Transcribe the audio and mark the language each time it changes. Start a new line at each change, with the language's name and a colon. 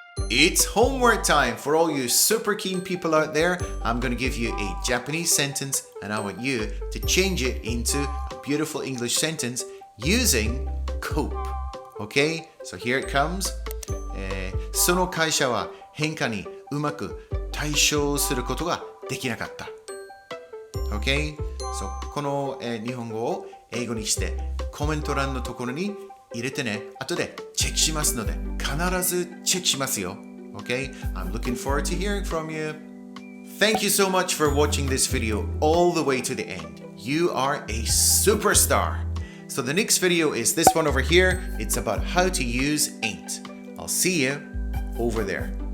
English: It's homework time for all you super keen people out there. I'm going to give you a Japanese sentence and I want you to change it into a beautiful English sentence using cope. Okay, so here it comes.
Japanese: その会社は変化にうまく対処することができなかった。 Okay, so この、日本語を英語にしてコメント欄のところに入れてね。後でチェックしますので必ずチェックしますよ。
English: Okay, I'm looking forward to hearing from you. Thank you so much for watching this video all the way to the end. You are a superstar. So the next video is this one over here. It's about how to use ain't. I'll see you over there.